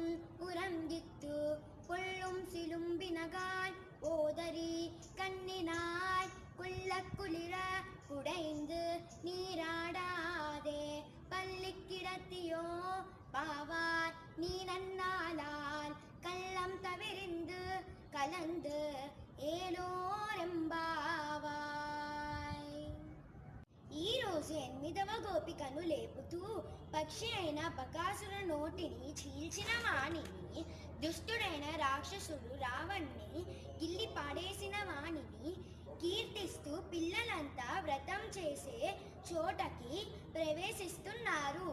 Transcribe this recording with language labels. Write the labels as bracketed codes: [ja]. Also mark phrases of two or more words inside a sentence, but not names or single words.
[ta] உறங்கித்து கொள்ளும் சிலும்பினகாய் ஓதரி கண்ணினாய் குள்ள குளிர குடைந்து நீராடாதே பள்ளி கிடத்தியோ பாவார் நீ நன்னாளால் கள்ளம் தவிர்ந்து கலந்து ఏలోరెంబావాయ్. [te] ఈరోజు 8వ గోపికను లేపుతూ పక్షి అయిన బకాసుర నోటిని చీల్చిన వాణిని, దుష్టుడైన రాక్షసుడు రావణ్ణి గిల్లి పాడేసిన వాణిని కీర్తిస్తూ పిల్లలంతా వ్రతం చేసే చోటకి ప్రవేశిస్తున్నారు.